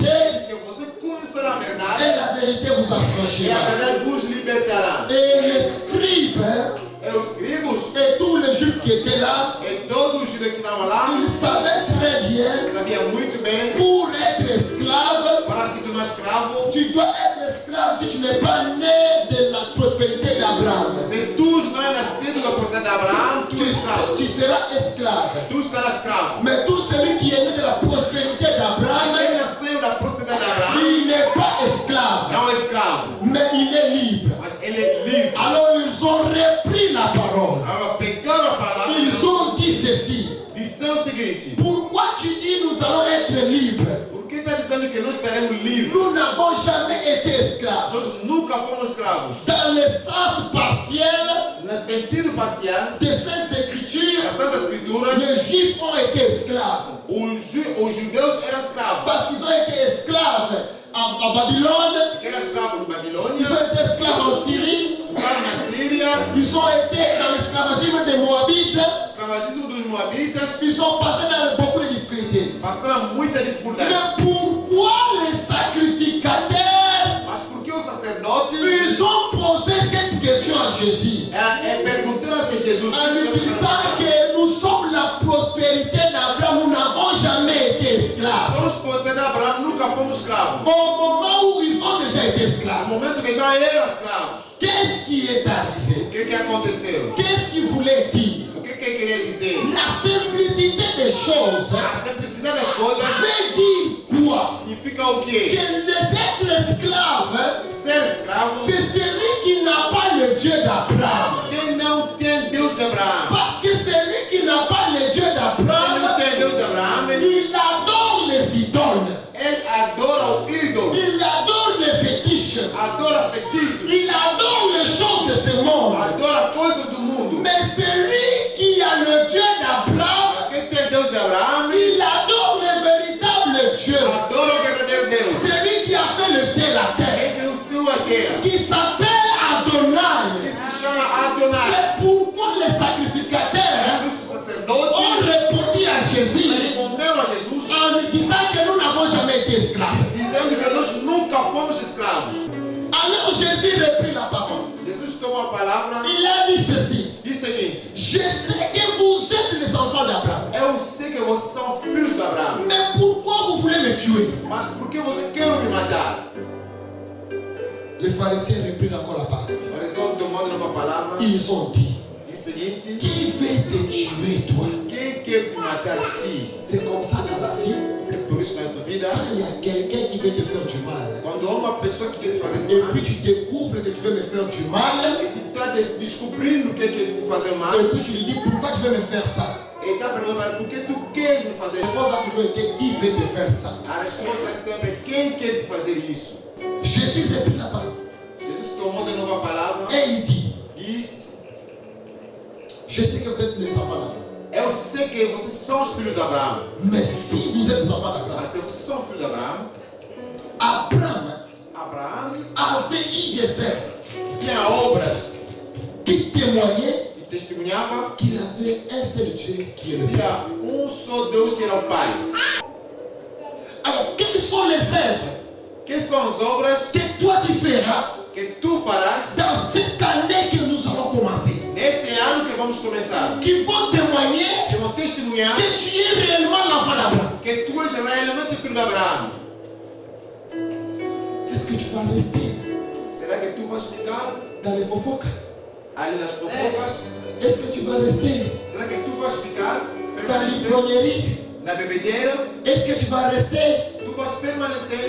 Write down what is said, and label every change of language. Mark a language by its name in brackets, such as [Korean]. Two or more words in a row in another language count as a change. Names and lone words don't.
[Portuguese] diz que você conhecerá a verdade [French] et la vérité vous [Portuguese] e a [French] affranchira. [Portuguese] verdade vos libertará. [French] Et les scribes [Portuguese] E os escribos [French] et tous les juifs qui étaient là, [Portuguese] e todos os judeus que estavam lá [French] ils savaient très bien, [Portuguese] sabiam muito bem, [French] pour être esclave, [Portuguese] para se tornar escravo, [French] tu dois être esclave si tu n'es pas né de la prospérité d'Abraham. [Portuguese] se tu não é nascido da propriedade de Abraão, tu és escravo. [French] Tu seras esclave. [Portuguese] Tu estarás escravo. [French] Mais tout celui qui est né de la prospérité d'Abraham, [Portuguese] Quem nasceu da propriedade de Abraão [French] il n'est pas esclave, [Portuguese] não é escravo, [French] mais il est libre. [Portuguese] mas ele é livre. [French] Alors ils ont repris la parole. [Portuguese] Agora pegaram a palavra [French] Ils ont dit ceci. [Portuguese] e disseram o seguinte: [French] Pourquoi tu dis nous allons être libres? [Portuguese] por que está dizendo que nós estaremos livres? [French] Nous n'avons jamais été esclaves. [Portuguese] Nós nunca fomos escravos. [French] Dans le sens partiel [Portuguese] No sentido parcial, [French] des Saintes Écritures, [Portuguese] as Santas Escrituras, [French] les Juifs ont été esclaves. [Portuguese] os judeus eram escravos. [French] Parce qu'ils ont été esclaves à Babylone, [Portuguese] Eram escravos na Babilônia, [French] ils ont été esclaves en Syrie, [Portuguese] escravos na Síria, [French] ils ont été dans l'esclavagisme des Moabites, [Portuguese] escravagismo dos Moabitas, [French] ils ont passé dans beaucoup de difficultés. [Portuguese] passaram muita dificuldade. [French] Mais pourquoi les sacrificateurs, [Portuguese] Mas por que os sacerdotes [French] ils ont posé cette question à Jésus [Portuguese] perguntaram a Jesus [French] en lui disant que nous sommes la prospérité d'Abraham, nous n'avons jamais été esclaves. [Portuguese] somos postos de Abraão, nunca fomos escravos. [French] Au moment où ils ont déjà été [Portuguese] No [French] esclaves, [Portuguese] momento que já eram escravos, [French] qu'est-ce qui est arrivé? [Portuguese] o que aconteceu? [French] Qu'est-ce qu'il voulait dire? [Portuguese] O que queria dizer? [French] La simplicité des choses [Portuguese] A simplicidade das coisas [French] veut dire quoi? [Portuguese] significa o [French] Que [Portuguese] quê? [French] les êtres esclaves, [Portuguese] Ser escravo, [French] c'est celui qui n'a pas le Dieu d'Abraham. [Portuguese] quem não tem Deus de Abraão. [French] Parce que celui qui n'a pas le Dieu [Portuguese] Quem não [French] d'Abraham, [Portuguese] tem Deus de Abraão, [French] il adore les idoles, [Portuguese] ele adora o ídolo, [French] il adore les fétiches, [Portuguese] adora feitiços, [French] il adore les choses de ce monde. [Portuguese] adora coisas do mundo. [French] Mais celui qui a le Dieu d'Abraham, [Portuguese] Mas quem tem Deus de Abraão, [French] il adore le véritable Dieu. [Portuguese] adora o verdadeiro Deus. [French] Celui qui a fait le ciel et la terre, [Portuguese] Quem criou o céu e a terra, [French] qui s'appelle [Portuguese] que [French] Adonai. [Portuguese] se chama Adonai. [French] C'est pourquoi les sacrificateurs [Portuguese] Os sacerdotes [French] ont répondu à Jésus [Portuguese] responderam a Jesus [French] en lui disant que nous n'avons esclaves. [Portuguese] Dizendo que nós nunca fomos escravos. [French] Alors Jésus reprit la parole. [Portuguese] Jesus tomou a palavra [French] Il a dit ceci. [Portuguese] e diz o seguinte: [French] Je sais que vous êtes les enfants d'Abraham. [Portuguese] eu sei que vocês são filhos de Abraão, [French] Mais pourquoi vous voulez me tuer? [Portuguese] mas por que você quer me matar? [French] Les pharisiens reprirent encore la parole. [Portuguese] O fariseu tomou de novo a palavra e [French] Ils ont dit, [Portuguese] diz o seguinte: [French] qui veut te tuer toi? [Portuguese] quem quer te matar ti? [French] C'est comme ça dans la vie. [Portuguese] É por isso na tua vida, [French] Quand il y a quelqu'un qui veut te faire du mal, [Portuguese] quando há uma pessoa que quer te fazer [French] et [Portuguese] mal, [French] puis tu découvres que tu veux me faire du mal, [Portuguese] e tu está descobrindo o que quer te fazer mal, [French] et puis tu lui dis pourquoi tu veux me faire ça. [Portuguese] e está perguntando por que tu quer me fazer [French] La [Portuguese] mal. [French] réponse a toujours été qui veut te faire ça. [Portuguese] A resposta é sempre: quem quer te fazer isso? [French] Jésus reprit la parole [Portuguese] Jesus tomou de novo a palavra [French] et il dit, [Portuguese] diz: [French] je sais que vous êtes les enfants d'Abraham. [Portuguese] eu sei que vocês são os filhos de Abraão, [French] Mais si vous êtes les enfants d'Abraham, [Portuguese] mas se vocês são filhos de Abraão, [French] Abraham [Portuguese] Abraão [French] avait eu des œuvres [Portuguese] tinha obras [French] qui témoignaient [Portuguese] e testemunhava [French] qu'il avait un seul Dieu qui est le Père. [Portuguese] tinha só Deus que era o Pai. [French] Alors, quelles sont les œuvres [Portuguese] Quais são as obras [French] que toi tu feras [Portuguese] que tu farás [French] dans cette année que nous allons commencer, [Portuguese] neste ano que vamos começar, [French] qui vont témoigner [Portuguese] que vão testemunhar [French] que tu es réellement l'enfant d'Abraham? [Portuguese] que tu és realmente filho de Abraão? [French] Est-ce que tu vas rester [Portuguese] Será que tu vais ficar [French] dans les fofocas? [Portuguese] ali nas fofocas? [French] Est-ce que tu vas rester [Portuguese] Será que tu vais ficar, [French] dans [Portuguese] permanecer [French] l'ivrognerie? [Portuguese] na bebedeira? [French] Est-ce que tu vas rester [Portuguese] Tu vais permanecer,